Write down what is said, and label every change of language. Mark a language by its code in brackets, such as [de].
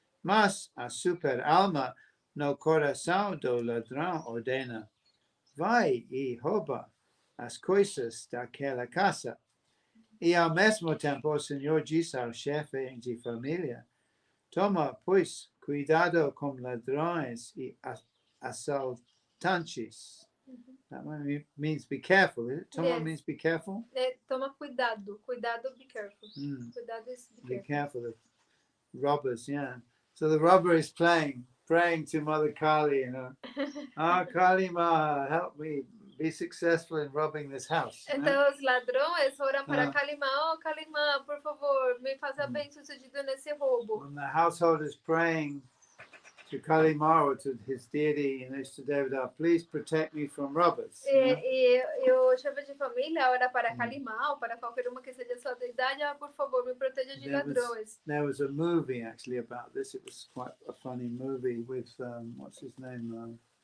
[pt] Mas a super-alma no coração do ladrão ordena: vai e rouba as coisas daquela casa. E ao mesmo tempo o Senhor diz ao chefe de família: toma, pois, cuidado com ladrões e assaltantes. [en] That one means be careful. Toma means be careful. [pt] Toma cuidado. Cuidado, [en] be careful. [pt] Cuidado is [en] be careful. Be careful of robbers, yeah. So the robber is praying to Mother Kali, you know. Kali Ma, help me be successful in robbing this house. [pt] Então os ladrões oram para Kalima, Kali Ma, por favor, me faça bem sucedido nesse roubo. [en] When the household is praying to Kali Ma or to his deity, Mr. Devada, please protect me from robbers. [pt] E o chefe de família ora para Kalima ou para qualquer uma que seja sua deidade, por favor, me proteja de ladrões. [en] There was a movie actually about this. It was quite a funny movie with what's his name?